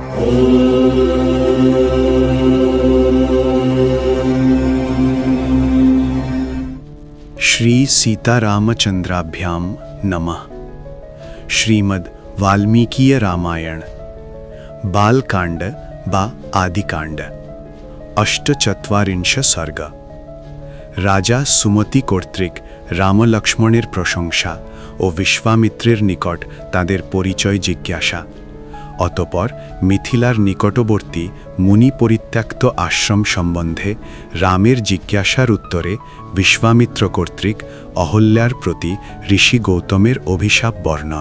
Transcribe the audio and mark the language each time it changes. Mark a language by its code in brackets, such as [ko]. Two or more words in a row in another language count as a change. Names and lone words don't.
[sa] श्री सीतारामचंद्राभ्याम नमः। श्रीमद् वाल्मीकीय रामायण बालकांड बा आदिकांड अष्टचत्वारिंश सर्ग। [bn] राजा सुमति কর্তৃক রামলক্ষ্মণের প্রশংসা ও বিশ্বামিত্রের নিকট তাদের পরিচয় জিজ্ঞাসা। অতঃপর মিথিলার নিকটবর্তী মুনি পরিত্যক্ত আশ্রম সম্বন্ধে রামের জিজ্ঞাসার উত্তরে বিশ্বামিত্র কর্তৃক অহল্যার প্রতি ঋষি গৌতমের অভিশাপ বর্ণন।